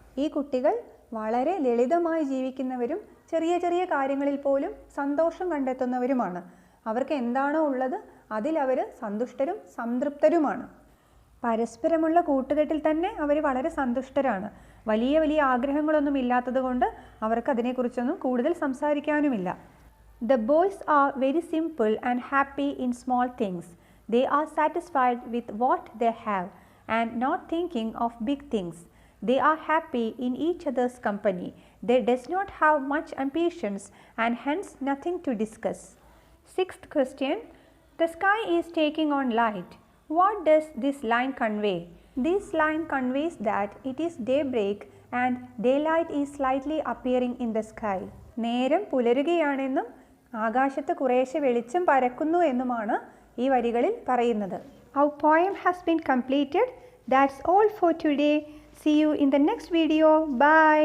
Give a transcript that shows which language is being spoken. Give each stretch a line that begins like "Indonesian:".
Malayalam: ഈ കുട്ടികൾ വളരെ ലളിതമായി ജീവിക്കുന്നവരും ചെറിയ ചെറിയ കാര്യങ്ങളിൽ പോലും സന്തോഷം കണ്ടെത്തുന്നവരുമാണ്. അവർക്ക് എന്താണോ ഉള്ളത് അതിലവർ സന്തുഷ്ടരും സംതൃപ്തരുമാണ്. പരസ്പരമുള്ള കൂട്ടുകെട്ടിൽ തന്നെ അവർ വളരെ സന്തുഷ്ടരാണ്. വലിയ വലിയ ആഗ്രഹങ്ങളൊന്നും ഇല്ലാത്തത് കൊണ്ട് അവർക്ക് അതിനെക്കുറിച്ചൊന്നും കൂടുതൽ സംസാരിക്കാനുമില്ല.
English: The boys are very simple and happy in small things. They are satisfied with what they have and not thinking of big things. They are happy in each other's company. They does not have much ambitions and hence nothing to discuss. Sixth question. The sky is taking on light. What does this line convey? This line conveys that it is daybreak and daylight is slightly appearing in the sky.
Malayalam: നേരം പുലരുകയാണെന്നും ആകാശത്ത് കുറേശ്ശെ വെളിച്ചം പരക്കുന്നു എന്നുമാണ് ഈ വരികളിൽ പറയുന്നത്.
English: Our poem has been completed. That's all for today. See you in the next video. Bye.